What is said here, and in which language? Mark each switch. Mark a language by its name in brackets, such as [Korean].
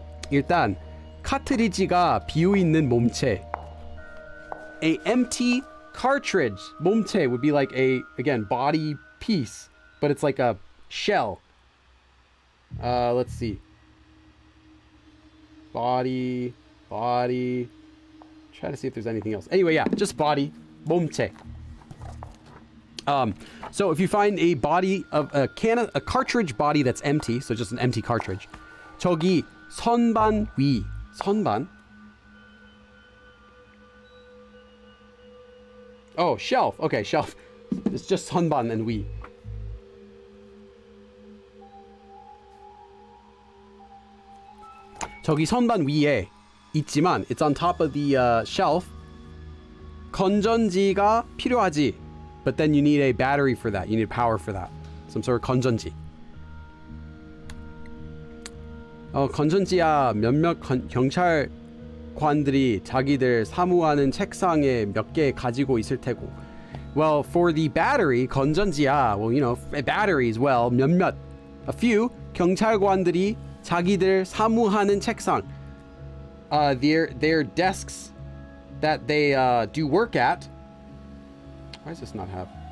[Korean] 일단 카트리지가 비어있는 몸체. [English] A empty cartridge. 몸체 would be like a, again, body piece, but it's like a shell. Let's see. Body. Try to see if there's anything else. Anyway, yeah, just body. 몸체. So if you find a body of a cartridge body that's empty, so just an empty cartridge, [Korean] 저기 선반 위, [English] 선반? Oh, shelf. Okay, shelf. It's just 선반 and 위. [Korean] 저기 선반 위에 있지만 [English] it's on top of the shelf. [Korean] 건전지가 필요하지. [English] But then you need a battery for that. You need power for that. Some sort of 건전지. [Korean] 건전지야 몇몇 경찰관들이 자기들 사무하는 책상에 몇 개 가지고 있을 테고. [English] Well, for the battery, 건전지야, well, you know, batteries, well, 몇몇, a few 경찰관들이 [Korean] 자기들 사무하는 책상, [English] their desks that they do work at. Why does this not have?